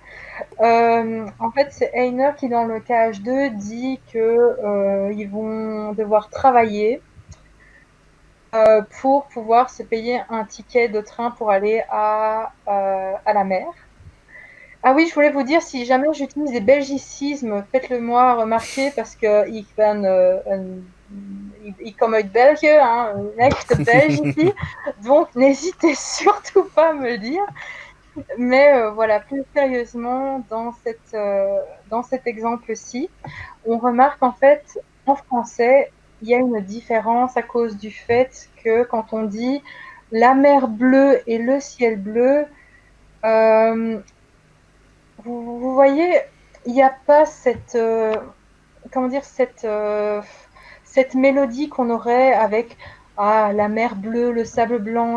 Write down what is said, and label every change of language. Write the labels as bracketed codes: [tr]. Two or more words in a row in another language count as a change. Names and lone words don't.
[fr] En fait, c'est Einer qui, dans le KH2, dit que ils vont devoir travailler pour pouvoir se payer un ticket de train pour aller à la mer. Ah oui, je voulais vous dire, si jamais j'utilise des belgicismes, faites-le moi remarquer parce que [nl] ik kom uit België, [fr] hein, [nl] een echte Belge [fr] ici. Donc, n'hésitez surtout pas à me le dire. Mais voilà, plus sérieusement, dans cet exemple-ci, on remarque en fait, en français, il y a une différence à cause du fait que quand on dit la mer bleue et le ciel bleu, euh, vous voyez, il n'y a pas comment dire, cette mélodie qu'on aurait avec la mer bleue, le sable blanc.